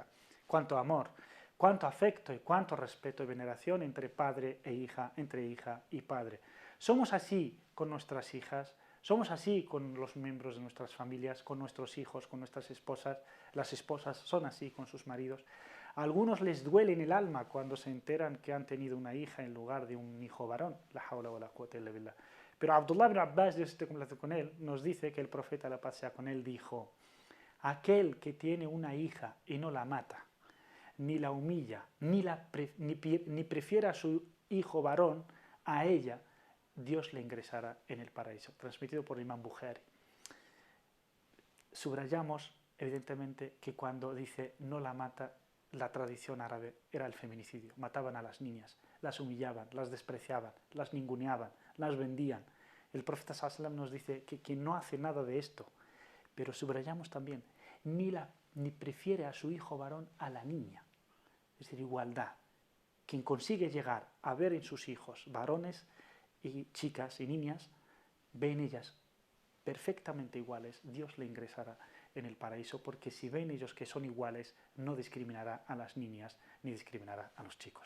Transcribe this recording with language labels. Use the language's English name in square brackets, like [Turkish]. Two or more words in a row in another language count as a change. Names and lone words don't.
[Spanish] Cuánto amor, cuánto afecto y cuánto respeto y veneración entre padre e hija, entre hija y padre. Somos así con nuestras hijas, somos así con los miembros de nuestras familias, con nuestros hijos, con nuestras esposas. Las esposas son así con sus maridos. A algunos les duele en el alma cuando se enteran que han tenido una hija en lugar de un hijo varón. [Arabic] لا حول ولا قوة إلا بالله. [Spanish] Pero Abdullah ibn Abbas, Dios esté con él, nos dice que el profeta, la paz sea con él, dijo: aquel que tiene una hija y no la mata, ni la humilla, ni prefiere a su hijo varón, a ella Dios le ingresará en el paraíso. Transmitido por el Imam Bukhari. Subrayamos, evidentemente, que cuando dice no la mata, la tradición árabe era el feminicidio. Mataban a las niñas, las humillaban, las despreciaban, las ninguneaban, las vendían. El profeta [Arabic] صلى الله عليه وسلم [Spanish] nos dice que quien no hace nada de esto, pero subrayamos también, ni prefiere a su hijo varón a la niña. Es decir, igualdad. Quien consigue llegar a ver en sus hijos varones y chicas y niñas, ve en ellas perfectamente iguales, Dios le ingresará en el paraíso, porque si ven ellos que son iguales, no discriminará a las niñas ni discriminará a los chicos.